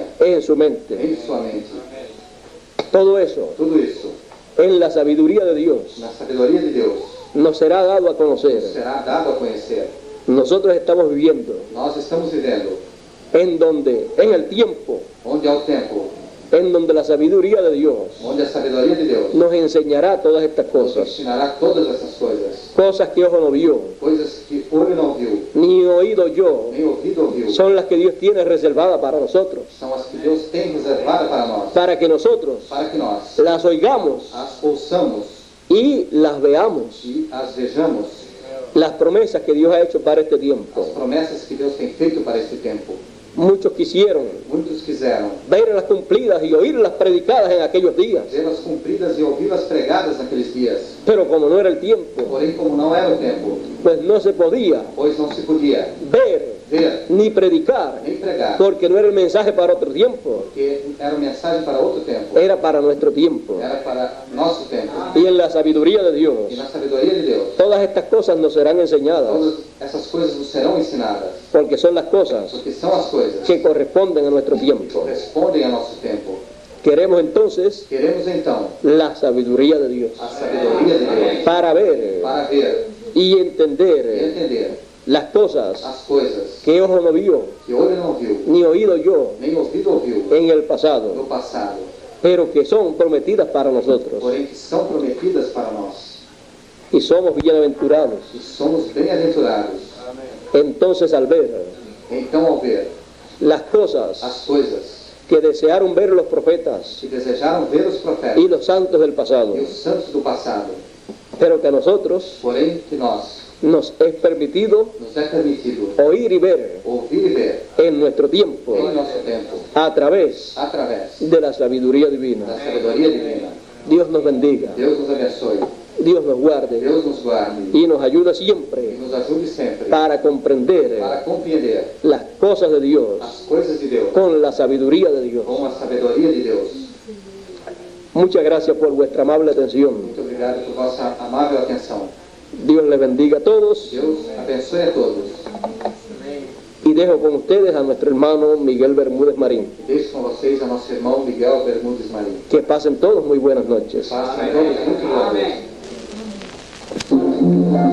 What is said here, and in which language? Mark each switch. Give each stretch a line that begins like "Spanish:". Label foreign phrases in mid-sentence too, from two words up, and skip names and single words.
Spanish: en su mente.
Portuguese: em sua mente,
Spanish: Todo eso,
Portuguese: tudo isso,
Spanish: en la sabiduría de Dios,
Portuguese: na sabedoria de Deus,
Spanish: nos será dado a conocer.
Portuguese: será dado a conhecer.
Spanish: Nosotros estamos viviendo
Portuguese: Nós estamos vivendo
Spanish: en el tiempo,
Portuguese: onde há o tempo,
Spanish: en donde la sabiduría de Dios
Portuguese: onde a sabedoria de Deus
Spanish: nos enseñará todas estas
Portuguese: nos
Spanish: cosas.
Portuguese: ensinará todas essas coisas,
Spanish: Cosas que ojo no vio,
Portuguese: coisas que olho não viu,
Spanish: ni oído yo,
Portuguese: nem ouvido ouviu,
Spanish: son las que Dios tiene reservadas para nosotros,
Portuguese: são as que Deus tem reservada para nós,
Spanish: para que nosotros
Portuguese: para que nós
Spanish: las oigamos
Portuguese: as ouçamos
Spanish: y las veamos.
Portuguese: e as vejamos,
Spanish: Las promesas que Dios ha hecho para este tiempo.
Portuguese: as promessas que Deus tem feito para este tempo.
Spanish: Muchos quisieron
Portuguese: Muitos quiseram
Spanish: verlas cumplidas y oírlas predicadas en aquellos días,
Portuguese: vê-las cumpridas e ouvi-las pregadas naqueles dias,
Spanish: pero como no era el tiempo,
Portuguese: porém como não era o tempo,
Spanish: pues no se podía
Portuguese: pois não se podia
Spanish: ver
Portuguese: ver
Spanish: ni predicar,
Portuguese: nem pregar,
Spanish: porque no era el mensaje para otro tiempo,
Portuguese: porque era mensagem para outro tempo,
Spanish: era para nuestro tiempo.
Portuguese: era para nosso tempo.
Spanish: Y en la sabiduría de Dios,
Portuguese: E na sabedoria de Deus,
Spanish: todas estas cosas nos serán enseñadas,
Portuguese: todas essas coisas nos serão ensinadas,
Spanish: porque son las cosas
Portuguese: porque são as coisas
Spanish: que corresponden a nuestro
Portuguese: que
Spanish: tiempo.
Portuguese: correspondem ao nosso tempo.
Spanish: Queremos entonces
Portuguese: Queremos então
Spanish: la sabiduría de Dios
Portuguese: a sabedoria de Deus
Spanish: para ver
Portuguese: para ver
Spanish: y
Portuguese: e
Spanish: entender
Portuguese: entender
Spanish: las cosas
Portuguese: as coisas
Spanish: que ojo no vio,
Portuguese: que olho não viu,
Spanish: ni oído yo
Portuguese: nem ouvido ouviu
Spanish: en el
Portuguese: no
Spanish: pasado,
Portuguese: passado,
Spanish: pero que son prometidas para nosotros.
Portuguese: porém que são prometidas para nós.
Spanish: Y somos bienaventurados.
Portuguese: E somos bem-aventurados.
Spanish: Entonces, al ver
Portuguese: Então, ao ver
Spanish: las cosas
Portuguese: as coisas
Spanish: que desearon ver los profetas
Portuguese: que desejaram ver os profetas
Spanish: y los santos del pasado,
Portuguese: e os santos do passado,
Spanish: pero que a nosotros
Portuguese: porém que nós
Spanish: nos es permitido
Portuguese: nos é permitido
Spanish: oír y ver
Portuguese: ouvir e ver
Spanish: en nuestro tiempo
Portuguese: em nosso tempo,
Spanish: a través
Portuguese: através
Spanish: de la sabiduría
Portuguese: da
Spanish: divina.
Portuguese: sabedoria divina.
Spanish: Dios nos bendiga,
Portuguese: Deus nos abençoe,
Spanish: Dios nos guarde
Portuguese: Deus nos guarde
Spanish: y nos ayude
Portuguese: e
Spanish: siempre
Portuguese: nos ajude sempre
Spanish: para comprender
Portuguese: para compreender
Spanish: las cosas de Dios
Portuguese: as coisas de Deus
Spanish: con la sabiduría de Dios.
Portuguese: com a sabedoria de Deus.
Spanish: Muchas gracias por vuestra amable atención.
Portuguese: Muito obrigado por vossa amável atenção.
Spanish: Dios les bendiga a todos
Portuguese: Deus abençoe a todos.
Spanish: y dejo con ustedes a nuestro hermano Miguel Bermúdez Marín.
Portuguese: E deixo com vocês a nosso irmão Miguel Bermúdez Marim.
Spanish: Que pasen todos muy buenas noches.
Portuguese: Façam todos muito boa noite.